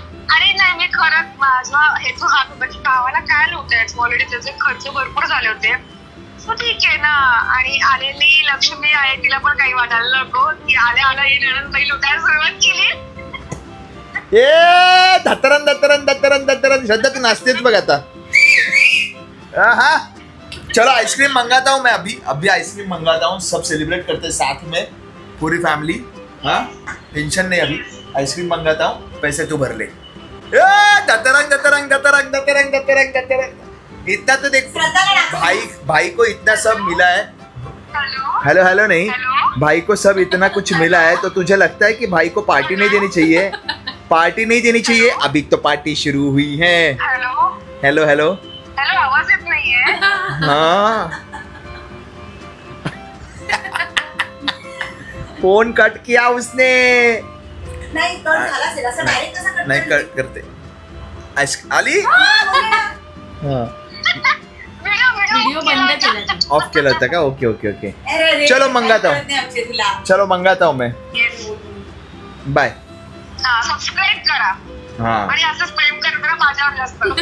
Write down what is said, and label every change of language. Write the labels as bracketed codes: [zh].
[mr] अरे नाही, मी खरंच माझा हेतू हात होता की गावाला काय नव्हतं, ऑलरेडी त्याचे खर्च भरपूर झाले होते. ठीक आहे ना. आणि आलेली लक्ष्मी आहे, तिला पण काही वाटायला नको की आल्या ही नणंदबाई लुटायला सुरुवात केली. ए धतरन धतरन धतरन धतरन. श्रद्धा तू नाचतेच बघ आता. [hi] हाँ चलो आइसक्रीम मंगाता हूँ मैं, अभी आइसक्रीम मंगाता हूँ. सब सेलिब्रेट करते साथ में पूरी फैमिली. हाँ, टेंशन नहीं, अभी आइसक्रीम मंगाता हूँ, पैसे तू भर ले. धतरंग धतरंग धतरंग धतरंग धतरंग धतरंग. इतना तो देख, भाई को इतना सब मिला है. हेलो हेलो नहीं, भाई को सब इतना कुछ मिला है, तो तुझे लगता है कि भाई को पार्टी नहीं देनी चाहिए? पार्टी नहीं देनी चाहिए? अभी तो पार्टी शुरू हुई है. हेलो हेलो, [mr] आवाज येत नाहीये. [hi] हाँ फोन कट किया उसने. [mr] नाही कट झाला असेल, असं डायरेक्ट कसं कट? नाही कट करते. आली. हाँ, व्हिडिओ बंद केला, ऑफ केला होता का? Okay okay okay. [hi] चलो मंगाता हूँ, चलो मंगाता हूँ मैं. [en] Bye. [mr] सबस्क्राईब करा. हाँ, आणि असंच प्रेम करत राहा माझ्यावर जास्त.